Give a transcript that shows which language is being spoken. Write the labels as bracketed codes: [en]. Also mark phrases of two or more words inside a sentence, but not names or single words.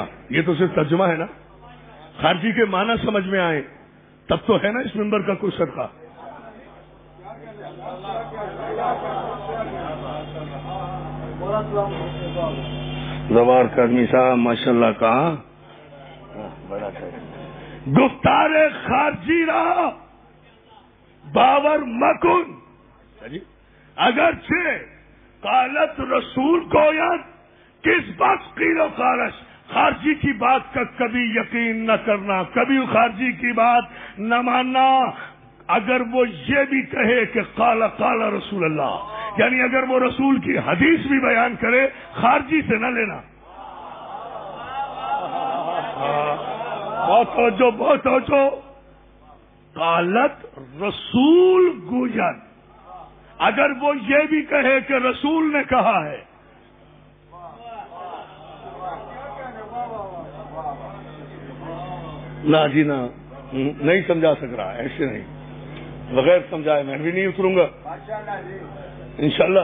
[ur] یہ تو صرف ترجمہ ہے نا, خارجی کے معنی سمجھ میں آئے تب تو ہے نا اس ممبر کا کوئی صدقہ. زبار کا آدمی صاحب ماشاء اللہ کہاں [fa] گفتار خارجی را باور مکن. اگرچہ قالت رسول کو یاد کس بات قیل و قالش, [ur] خارجی کی بات کا کبھی یقین نہ کرنا, کبھی خارجی کی بات نہ ماننا. اگر وہ یہ بھی کہے کہ [ar] قال قال رسول اللہ, [ur] یعنی اگر وہ رسول کی حدیث بھی بیان کرے, خارجی سے نہ لینا. بہت توجہ, بہت توجہ. [fa] قالت رسول گوید, [ur] اگر وہ یہ بھی کہے کہ رسول نے کہا ہے, نہ جی نہ, نہیں سمجھا سک رہا, ایسے نہیں, بغیر سمجھائے میں بھی نہیں اتروں گا انشاءاللہ.